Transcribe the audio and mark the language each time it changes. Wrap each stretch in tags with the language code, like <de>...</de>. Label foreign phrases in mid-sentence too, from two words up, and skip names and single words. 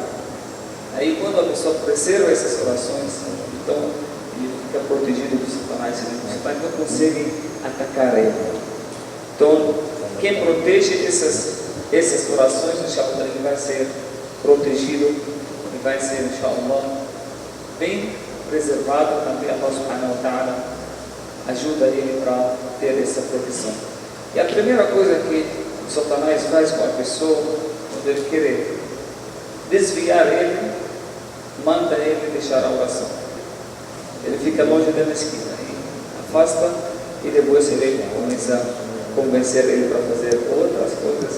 <pt>Aí quando a pessoa preserva essas orações, então ele fica protegido do Satanás. O Satanás não consegue atacar ele. Então, quem protege essas orações, inshallah, ele vai ser protegido e vai ser, inshallah, bem preservado. Também</pt> <ar>الله سبحانه وتعالى</ar> <pt>ajuda ele para ter essa proteção. E a primeira coisa que o Satanás faz com a pessoa, quando ele quer desviar ele, manda ele deixar a oração. Ele fica longe da mesquita, afasta, e depois ele começa a convencer ele para fazer outras coisas.</pt>